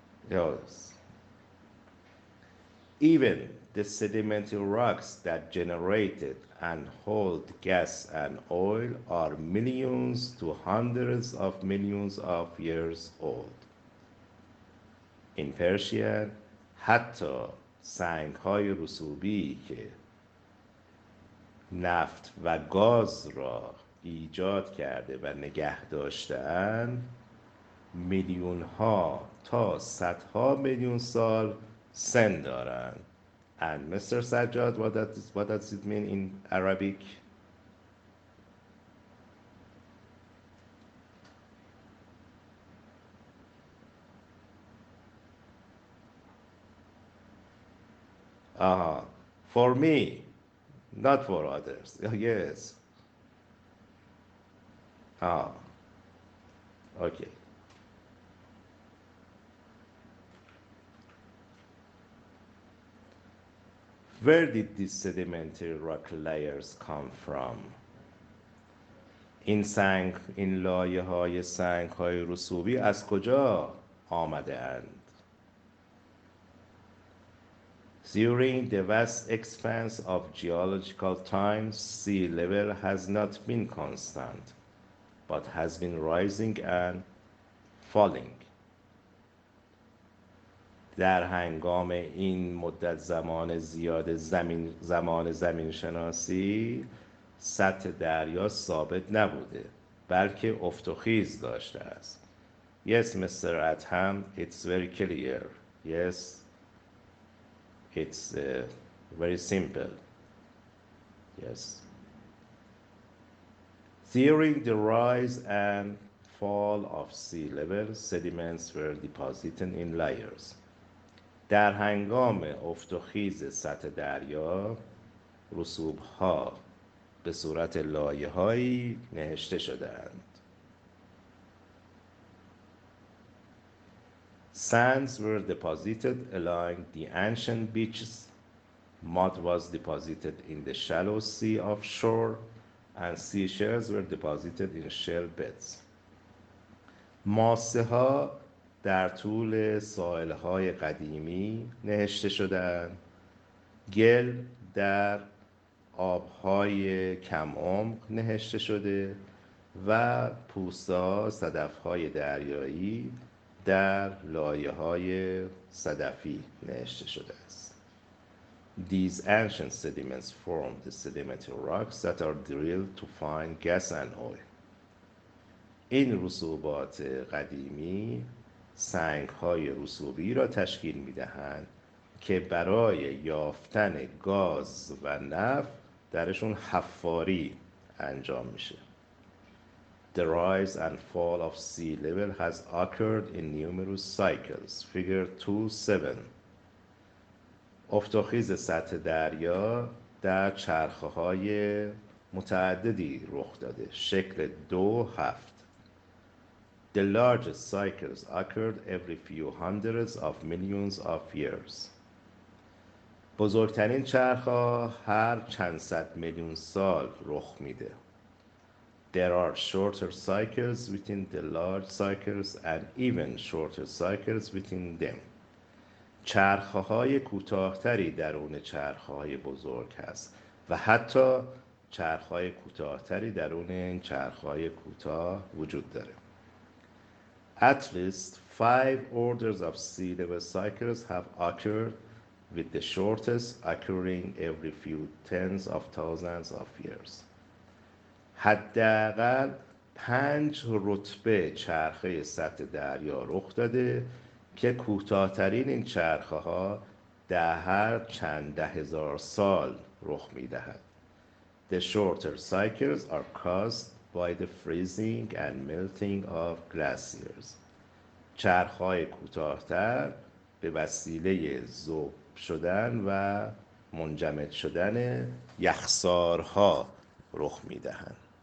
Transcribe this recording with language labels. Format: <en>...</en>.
<en>Yes. Even the sedimentary rocks that generated and hold gas and oil are millions to hundreds of millions of years old.</en> <fa>In Persian, حتی سنگ‌های رسوبی که نفت و گاز را ایجاد کرده و نگه داشته‌اند میلیون ها تا صدها میلیون سال سن دارند.</fa> <en>And Mr. Sajjad, what does it mean in Arabic? For me, not for others. Yes. Okay. Where did these sedimentary rock layers come from?</en> <fa>این لایه های سنگ های رسوبی از کجا آمده اند؟</fa> <en>During the vast expanse of geological time, sea level has not been constant, but has been rising and falling.</en> <fa>در هنگام این مدت زمان زیاد زمان زمین شناسی سطح دریا ثابت نبوده بلکه افت و خیز داشته است.</fa> <en>Yes, Mr. Adham, it's very clear. Yes, it's very simple. Yes. During the rise and fall of sea level, sediments were deposited in layers.</en> <fa>در هنگام افت و خیز سطح دریا، رسوب‌ها به صورت لایه‌هایی نهشته شده‌اند.</fa> <en>Sands were deposited along the ancient beaches. Mud was deposited in the shallow sea offshore, and seashells were deposited in shell beds.</en> <fa>ماسه ها در طول ساحل های قدیمی نهشته شدند. گل در آبهای کم عمق نهشته شده و پوسته ها صدف های دریایی در لایه های صدفی نهشته شده است.</fa> <en>These ancient sediments form the sedimentary rocks that are drilled to find gas and oil.</en> <fa>این رسوبات قدیمی سنگ‌های رسوبی را تشکیل می‌دهند که برای یافتن گاز و نفت درشون حفاری انجام میشه.</fa> <en>The rise and fall of sea level has occurred in numerous cycles. Figure 2.7.</en> <fa>افت و خیز سطح دریا در چرخه‌های متعددی رخ داده. شکل 2.7.</fa> <en>The largest cycles occurred every few hundreds of millions of years.</en> <fa>بزرگترین چرخ‌ها هر چند صد میلیون سال رخ میده.</fa> <en>There are shorter cycles within the large cycles and even shorter cycles within them.</en> <fa>چرخه‌های کوتاه‌تری درون چرخه‌های بزرگ هست و حتی چرخه‌های کوتاه‌تری درون این چرخه‌های کوتاه وجود داره.</fa> <en>At least 5 orders of sea level cycles have occurred, with the shortest occurring every few tens of thousands of years.</en> <fa>حداقل 5 رتبه چرخه سطح دریا رخ داده که کوتاه‌ترین این چرخه‌ها در هر چند ده هزار سال رخ می‌دهد.</fa> <en>The shorter cycles are caused by the freezing and melting of glaciers.</en> <fa>چرخ‌های کوتاه‌تر به وسیله ذوب شدن و منجمد شدن یخسارها رخ می‌دهند.</fa>